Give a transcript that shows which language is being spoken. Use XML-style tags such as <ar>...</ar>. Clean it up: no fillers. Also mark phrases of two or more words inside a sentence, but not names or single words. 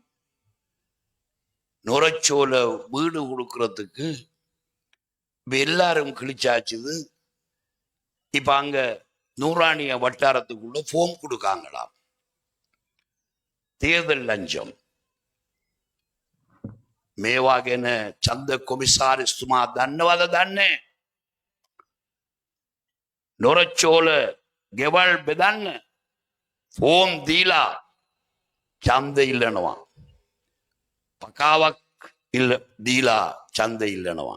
<ta>நுரச்சோல வீடு கொடுக்கறதுக்கு இப்ப எல்லாரும் கிழிச்சாச்சுது. இப்ப அங்க நூறாணிய வட்டாரத்துக்குள்ள போம் கொடுக்காங்களாம். தேர்தல் லஞ்சம்</ta> <si>මේවාගෙන චන්ද කොමිසාරිස්තුමා දන්නවද දන්නේ? නොරච්චෝල ගෙවල් බෙදන්න ෆෝම් දීලා ඡන්ද ඉල්ලනවා. පකාවක් දීලා ඡන්ද ඉල්ලනවා.</si>